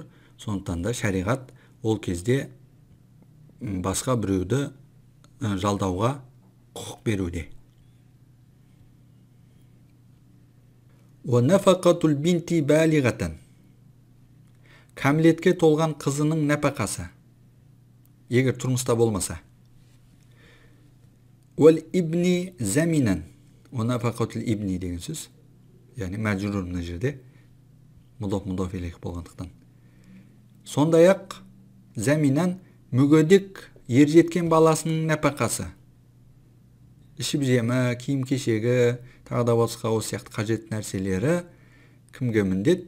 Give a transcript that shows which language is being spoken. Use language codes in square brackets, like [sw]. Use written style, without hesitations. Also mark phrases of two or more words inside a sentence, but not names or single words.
[kk] Сондықтан да шариғат ол кезде басқа біреуді жалдауға құқық беруде. [ar] وَنَفَقَةُ الْبِنْتِ بَالِغَةً. [kk] Кәмілетке толған қызының нәпақасы, егер тұрмыста болмаса. [ar] وَالِابْنِ زَمِنًا. وَنَفَقَةُ الِابْنِ [kk] деген сөз. Яғни мәжрур мына жерде [ar] مُضَافٌ إِلَيْهِ [kk] болғандықтан. Сондай-ақ заминан мүгедек ержеткен баласының нәпақасы. Ішіп жемі, киім кешегі, тағы да басқа осы сияқты қажет нәрселері кімге міндет?